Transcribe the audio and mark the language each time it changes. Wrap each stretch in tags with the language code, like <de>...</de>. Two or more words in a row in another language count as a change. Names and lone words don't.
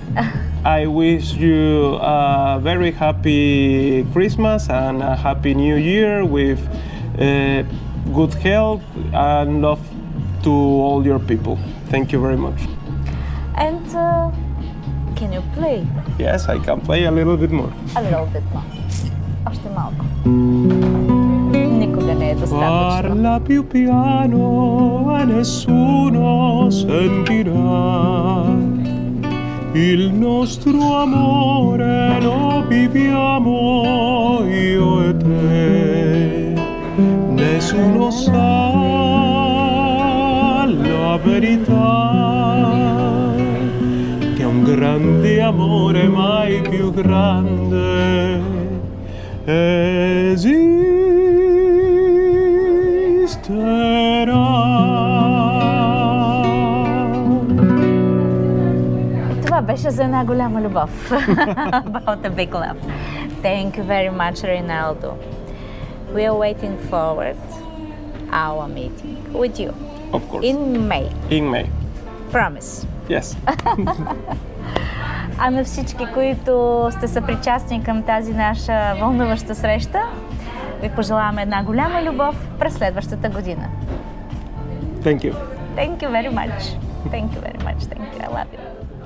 <en>I wish you a very happy Christmas and a happy New Year with good health and love to all your people. Thank you very much. And can you play? Yes, I can play a little bit more. A little bit more.</en> <bg>Още малко. Никога не е достатъчно.</bg> <it>Parla più piano e nessuno sentirà. Il nostro amore lo viviamo io e te. Nessuno sa la verità. di amore mai più grande esisterà.</it> <bg>Това беше за една голяма любов.</bg> <en>About a big love. Thank you very much, Reinaldo. We are waiting forward our meeting with you. Of course. In May. In May. Promise. Yes.</en> <bg>А на всички, които сте съпричастни към тази наша вълнуваща среща, ви пожелаваме една голяма любов през следващата година.</bg> <en>Thank you. Thank you very much. Thank you very much. Thank you. I love you.</en>